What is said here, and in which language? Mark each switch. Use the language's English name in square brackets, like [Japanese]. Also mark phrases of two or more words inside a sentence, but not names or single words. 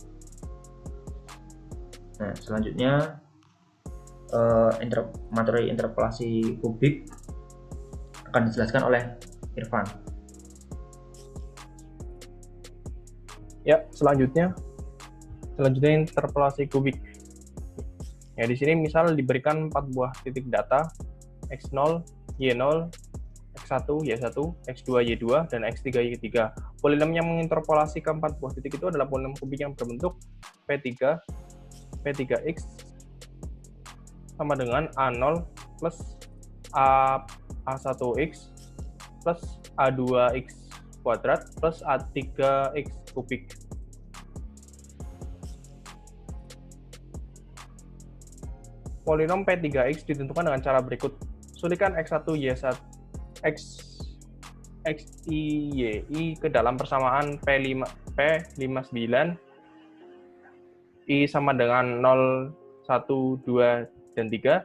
[Indonesian] Nah, selanjutnya materi interpolasi kubik akan dijelaskan oleh Irfan. Ya, selanjutnya interpolasi kubik. Ya, di sini misal diberikan 4 buah titik data x0, y0, x1, y1, x2, y2, dan x3, y3. Polinom yang menginterpolasi keempat buah titik itu adalah polinom kubik yang berbentuk P3, P3x sama dengan A0 plus A1x plus A2x kuadrat plus A3x kubik. Polinom P3x ditentukan dengan cara berikut. Sulikan x1, y1, x i, y, ke dalam persamaan P59, i sama dengan 0, 1, 2, dan 3.